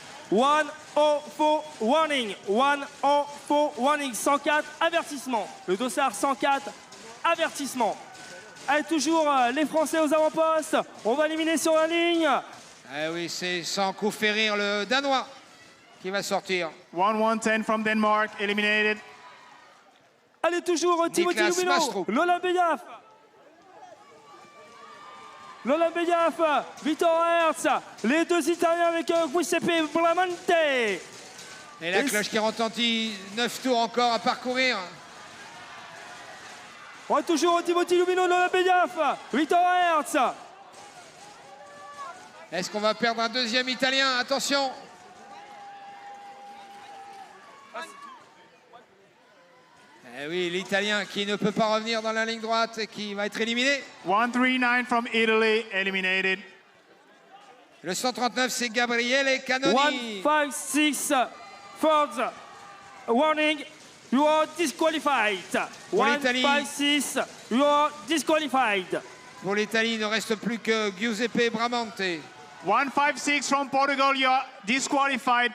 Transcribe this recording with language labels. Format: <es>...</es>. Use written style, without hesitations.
<en>104 warning. 104 warning.</en> <fr>104 avertissement. Le Dossard 104 avertissement. Allez, toujours les Français aux avant-postes. On va éliminer sur la ligne. Eh oui, c'est sans coup férir le Danois qui va sortir.</fr> <en>110 from Denmark eliminated.</en> <fr>Allez, toujours Timothy Niklas Lubino. Mastrup. Lola Beyaf. Lola Beyaf, Victor Hertz, les deux Italiens avec Giuseppe Bramante. Et la cloche qui retentit, 9 tours encore à parcourir. On a toujours Timothy Lubino, Lola Beyaf, Victor Hertz. Est-ce qu'on va perdre un deuxième Italien? Attention. Eh oui, l'Italien qui ne peut pas revenir dans la ligne droite et qui va être éliminé.</fr> <en>139 from Italy eliminated.</en> <fr>Le 139, c'est Gabriele Canoni.</fr> <en>156 first warning, you are disqualified.</en> <fr>Pour l'Italie.</fr> <en>156, you are disqualified.</en> <fr>Pour l'Italie, il ne reste plus que Giuseppe Bramante.</fr> <en>156 from Portugal, you are disqualified.</en>